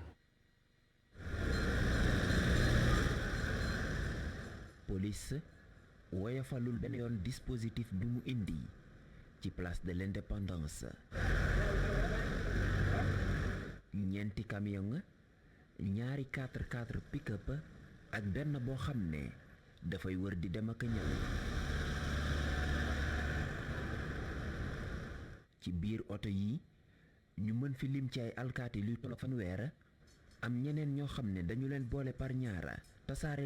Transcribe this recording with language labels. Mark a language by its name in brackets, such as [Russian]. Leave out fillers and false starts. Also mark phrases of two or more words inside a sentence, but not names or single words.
[Wolof] police woyofalul benn yoon dispositif bi mu indi ci place de l'indépendance ñeenti camion ñaari 4x4 pick-up ak benn boo xam ne dafay wër di dem ak ñëw ci biir oto yi ñu mën fi lim ci ay alkaati luy tollu fanweer am ñeneen ñoo xam ne dañu leen boole par ñaara tasaare